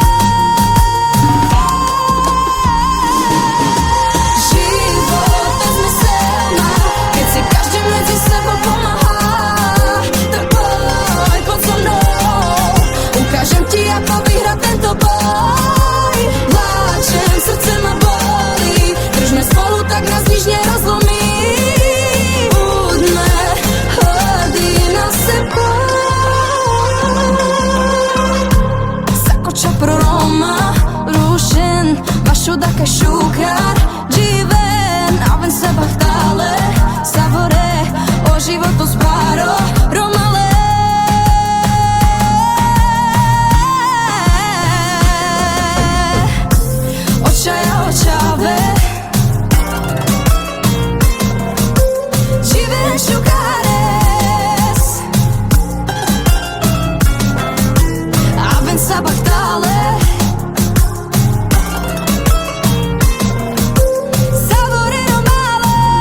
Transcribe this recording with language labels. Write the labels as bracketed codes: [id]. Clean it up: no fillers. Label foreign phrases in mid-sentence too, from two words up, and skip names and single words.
[sk] Život nezmyselná, keď si každý medzi sebou pomáha. Ukážem ti, ako vyhrať tento boj. Pláčem, srdce ma bolí. Držme spolu, tak nás nič nerozlomí. Buďme hrdí na seba. [rom] Sakoča pro Roma, rušen, vašudaka šukar, dživen, aven sa bachtale, savore, o životu sparo, Romale. Očave Živen šukares Aven sabachtale Savore Romale.